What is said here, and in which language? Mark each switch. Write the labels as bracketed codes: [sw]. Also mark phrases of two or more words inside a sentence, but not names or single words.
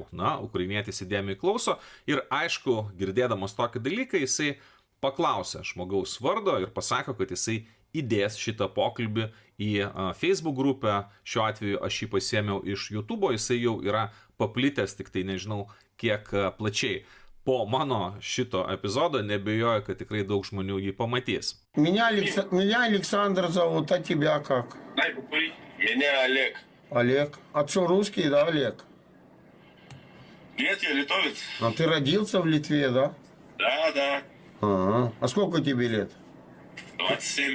[lt] Na, ukrainietis įdėmiai klauso ir aišku, girdėdamas tokį dalyką, jisai paklausė žmogaus vardo ir pasako, kad jisai įdės šitą pokalbį į Facebook grupę. Šiuo atveju aš jį pasiėmiau iš YouTube, jisai jau yra paplitęs, tik tai nežinau kiek plačiai. Po mano šito epizodo nebejoju, kad tikrai daug žmonių jį pamatys. [ru] Меня Александр зовут, а тебя как? Меня Олег. Олег. А что, русский, да, Олег? Нет, я литовец. А ты родился в Литве, да? Да. Ага. А сколько тебе лет? 27.